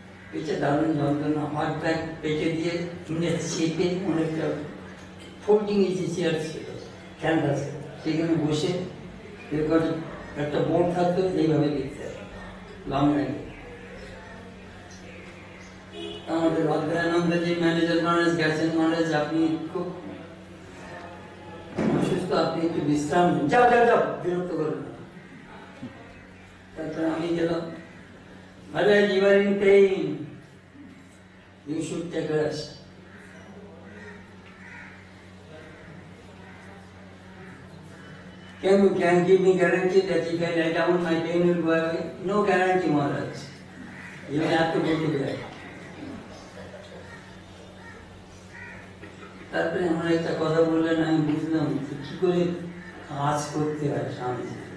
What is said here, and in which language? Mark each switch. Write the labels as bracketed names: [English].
[Bangla] পেটে দারুণ যন্ত্রণা, হার্ট ব্যাগ পেটে দিয়ে চেপে অনেকটা ফোল্ডিং এসে চেয়ার ছিল ক্যানভাসে, সেখানে বসে এরপর একটা বোর্ড থাকতো, এইভাবে লিখতে বাংলায়। আমাদের অদ্বয়ানন্দ যে ম্যানেজার মহারাজ গেছেন, মহারাজ আপনি খুব অসুস্থ, আপনি একটু বিশ্রাম নিন, যাও যাও যাও, বিরক্ত করো না। তারপরে আমি গেলাম, [English] Maharaj, you are in pain, you should take rest. Can you give me guarantee that if I lie down, my pain will go away? No guarantee, Maharaj. You will have to go to bed. [Bangla] তারপরে আমার একটা কথা বললেন, আমি বুঝলাম কি করে কাজ করতে হয় স্বামীজি।